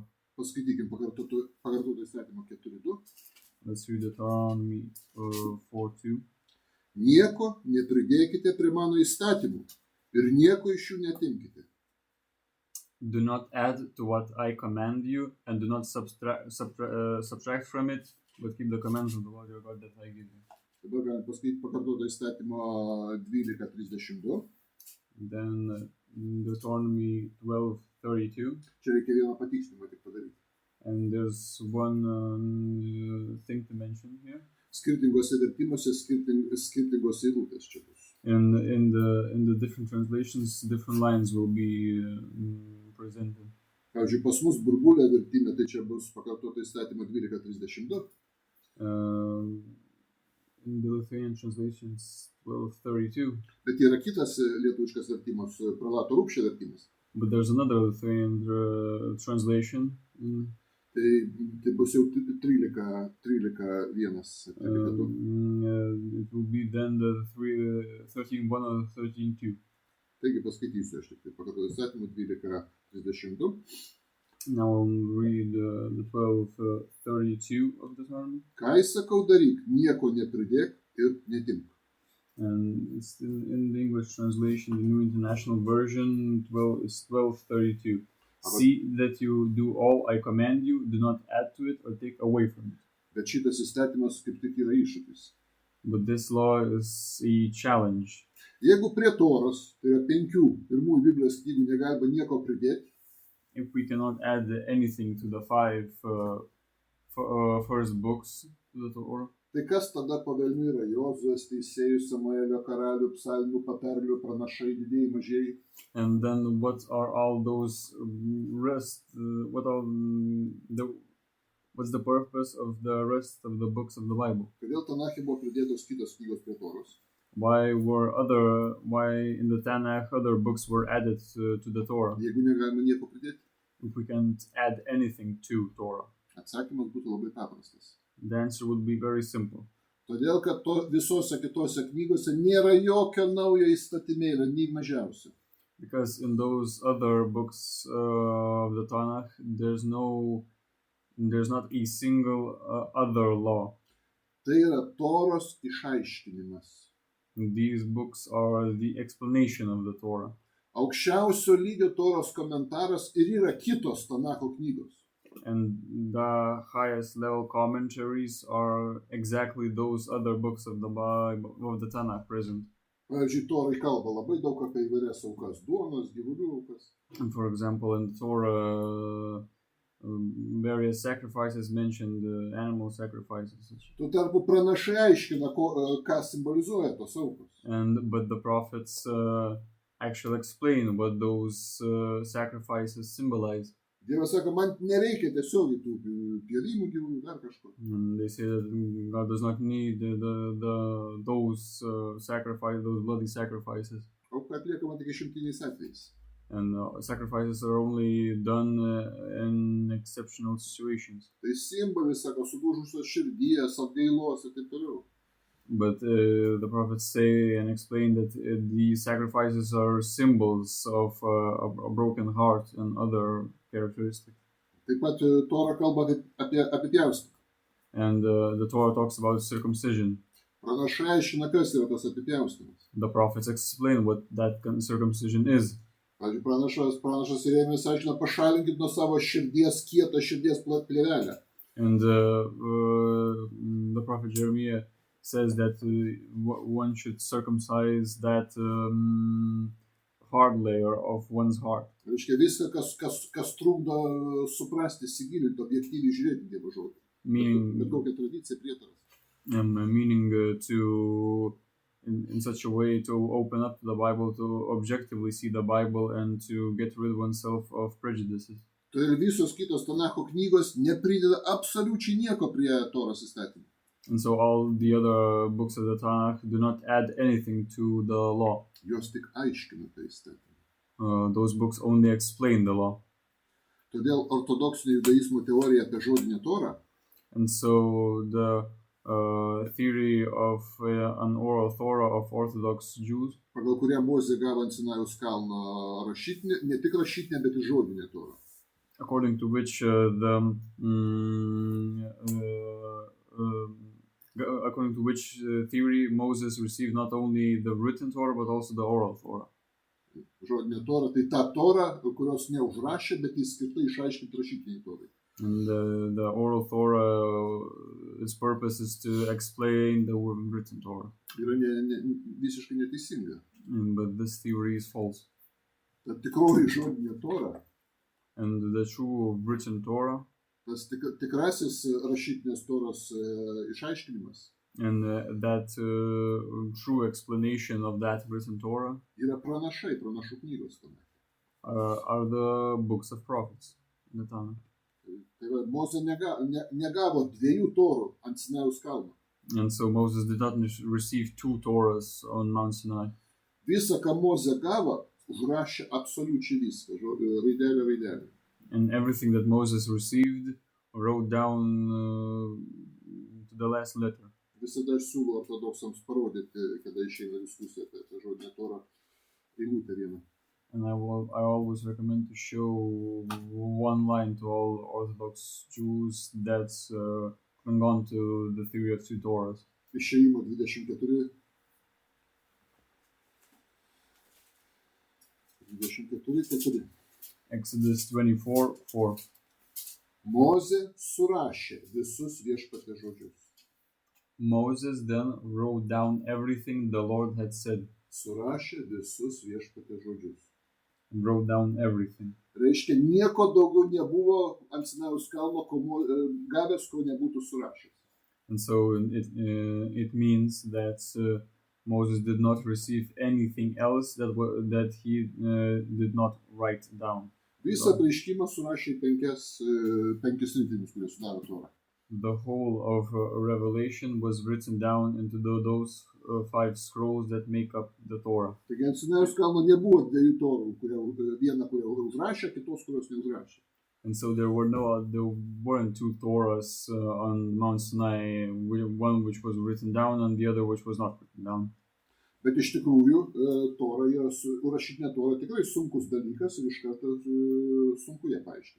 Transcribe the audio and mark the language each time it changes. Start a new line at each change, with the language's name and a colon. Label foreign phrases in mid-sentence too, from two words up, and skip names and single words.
Lithuanian: Paskaitykim pakartoto įstatymo 4.2.
English: Let's read Deuteronomy 4.2.
Lithuanian: Nieko nepridėkite prie mano įstatymų ir nieko iš jų netimkite.
English: Do not add to what I command you, and do not subtract from it, but keep the commands of the Lord your God that I give you.
Lithuanian: Dabar galim paskaityti pakartoto įstatymo 12.32.
English: Then Deuteronomy 12.32.
Lithuanian: Čia reikia vieną patikslinimą tik padaryti.
English: And there's one thing to mention here.
Lithuanian: Skirtingose vertimuose skirtingos eilutės čia bus.
English: And in the different translations, different lines will be presented.
Lithuanian: Pavyzdžiui, pas mus burbulė vertime, tai čia bus pakartoto įstatymo 12.32.
English: In the Lithuanian translations, 12.32.
Lithuanian: Bet yra kitas lietuviškas vertimas, pralato Rūpščio vertimas.
English: But there's another Lithuanian translation.
Lithuanian: Tai bus jau 13.1.
English: It will be then the 13.1 or 13.2.
Lithuanian: Taigi paskaitysiu aš tik tai pakartoto įstatymo 12.32.
English: Now I'll read the 12.32 of the Torah.
Lithuanian: Ką įsakau daryk, nieko nepridėk ir netimk.
English: And it's in the English translation, the New International Version, is 12.32. See that you do all I command you, do not add to it or take away from it.
Lithuanian: Bet šitas įstatymas kaip tik yra iššūkis.
English: But this law is a challenge.
Lithuanian: Jeigu prie Toros, tai yra 5 pirmųjų Biblijos knygų negalima nieko pridėti,
English: if we cannot add anything to the 5 first books to the Torah,
Lithuanian: tai kas tada pavelnių yra Jozuės, Teisėjų, Samuelio, Karalių, Psalmių, Patarlių, Pranašai, didieji, mažieji?
English: And then what are all those rest? What's the purpose of the rest of the books of the Bible?
Lithuanian: Kodėl Tanache buvo pridėtos kitos knygos prie Toros?
English: Why in the Tanakh other books were added to the Torah?
Lithuanian: Jeigu negalima nieko pridėti?
English: If we can't add anything to Torah?
Lithuanian: Atsakymas būtų labai paprastas.
English: The answer would be very simple.
Lithuanian: Todėl, kad visose kitose knygose nėra jokio naujo įstatymėlio, nei mažiausio.
English: Because in those other books of the Tanakh, there's not a single other law.
Lithuanian: Tai yra Toros išaiškinimas.
English: These books are the explanation of the Torah.
Lithuanian: Aukščiausio lygio Toros komentaras ir yra kitos Tanacho knygos.
English: And the highest level commentaries are exactly those other books of the Bible, of the Tanakh present.
Lithuanian: Pavyzdžiui, Torai kalba labai daug apie įvairias aukas, duonos, gyvulių aukas.
English: And for example, in the Torah, various sacrifices mentioned, animal sacrifices.
Lithuanian: Tuo tarpu pranašai aiškina, ką simbolizuoja tos aukos.
English: But the prophets actually explain what those sacrifices symbolize.
Lithuanian: Dievas sako, man nereikia tiesiogiai tų pjovimų gyvulių, dar kažko.
English: And they say that God does not need those sacrifices, those bloody sacrifices.
Lithuanian: Auka atliekama tik išimtiniais atvejais.
English: And sacrifices are only done in exceptional situations.
Lithuanian: Tai simbolis, sako, sudužusios širdies, atgailos ir taip toliau.
English: But the prophets say and explain that these sacrifices are symbols of a broken heart and other characteristics.
Lithuanian: Taip pat Torah kalba apie pjaustymą.
English: And the Torah talks about circumcision.
Lithuanian: Pranašai aiškina, kas yra tas apipjaustymas.
English: The prophets explain what that circumcision is.
Lithuanian: Pavyzdžiui, pranašas Jeremijas aiškina, pašalinkit nuo savo širdies kietą širdies plėvelę.
English: And the prophet Jeremiah says that one should circumcise that hard layer of one's heart.
Lithuanian: Reiškia, viską, kas trukdo suprasti, įsigilinti, objektyviai žiūrėti Dievo žodį. Bet kokia tradicija, prietaras.
English: Meaning to, in such a way, to open up the Bible, to objectively see the Bible and to get rid of oneself of prejudices.
Lithuanian: Tai ir visos kitos Tanacho knygos neprideda absoliučiai nieko prie Toros įstatymų.
English: And so all the other books of the Tanakh do not add anything to the law.
Lithuanian: Jos tik aiškina tą įstatymą.
English: Those books only explain the law.
Lithuanian: Todėl ortodoksinio judaizmo teorija apie žodinę Torą.
English: And so the theory of an oral Torah of Orthodox Jews,
Lithuanian: pagal kurią Mozė gavo ant Sinajaus kalno rašytinę, ne tik rašytinę, bet ir žodinę Torą.
English: According to which theory Moses received not only the written Torah but also the oral Torah.
Lithuanian: Žodinė Torah tai ta Torah, kurios neužrašė, bet jis skirta išaiškinti rašytiniai Torai.
English: And the oral Torah, its purpose is to explain the written Torah.
Lithuanian: Yra visiškai neteisinga.
English: But this theory is false.
Lithuanian: Ta tikroji žodinė Torah.
English: And the true written Torah.
Lithuanian: Tas tikrasis rašytinės Toros išaiškinimas.
English: And that true explanation of that written Torah.
Lithuanian: Yra pranašai, pranašų knygos tame.
English: Are the books of prophets in the Tanakh.
Lithuanian: Tai va, Mozė negavo dviejų Torų ant Sinajaus kalno.
English: And so Moses did not receive two Torahs on Mount Sinai.
Lithuanian: Visą, ką Mozė gavo, užrašė absoliučiai viską, raidelė.
English: And everything that Moses received wrote down to the last letter.
Lithuanian: Visada aš siūlau ortodoksams parodyti, kada išeina diskusija apie žodinę Torą, eilutę vieną.
English: And I always recommend to show one line to all Orthodox Jews that's cling on to the theory of two Torahs.
Lithuanian: Išėjimo 24.
English: Exodus 24:4.
Lithuanian: Mozė surašė visus viešpaties žodžius.
English: Moses then wrote down everything the Lord had said.
Lithuanian: Surašė visus viešpaties žodžius.
English: And wrote down everything.
Lithuanian: Reiškia, nieko daugiau nebuvo ant Sinajaus kalno gavęs, ko nebūtų surašęs.
English: And so it means that Moses did not receive anything else that he did not write down.
Lithuanian: Visą apreiškimą surašė penkis ritinius, kurie sudaro Torą.
English: The whole of Revelation was written down into those 5 scrolls that make up the Torah.
Lithuanian: Taigi ant Sinajaus kalno nebuvo dviejų Torų, viena, kurią užrašė, kitos, kurios neužrašė.
English: And so there weren't two Torahs on Mount Sinai, one which was written down and the other which was not written down.
Lithuanian: Bet iš tikrųjų, rašytinė Tora tikrai sunkus dalykas ir iš karto sunku ją paaiškinti.